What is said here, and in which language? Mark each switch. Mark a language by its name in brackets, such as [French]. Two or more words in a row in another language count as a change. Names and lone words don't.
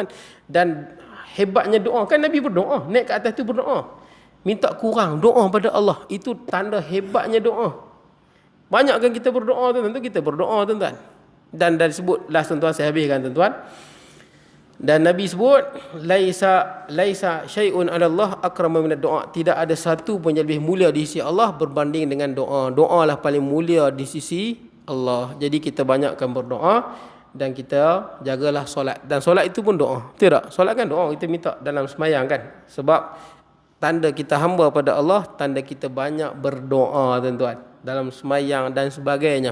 [Malay] Dan hebatnya doa. Kan Nabi berdoa, naik ke atas tu berdoa. Minta kurang, doa pada Allah. Itu tanda hebatnya doa. Banyak kan kita berdoa, tuan-tuan. Kita berdoa, tuan-tuan. Dan disebut, last tuan-tuan, saya habiskan, tuan-tuan. Dan Nabi sebut, [Arabic] ليس شيء على الله أكرم من الدعاء. [Malay] Tidak ada satu pun yang lebih mulia di sisi Allah berbanding dengan doa. Doa lah paling mulia di sisi Allah. Jadi kita banyakkan berdoa dan kita jagalah solat. Dan solat itu pun doa. Tidak, solat kan doa, kita minta dalam semayang kan. Sebab tanda kita hamba pada Allah, tanda kita banyak berdoa, tuan-tuan, dalam semayang dan sebagainya.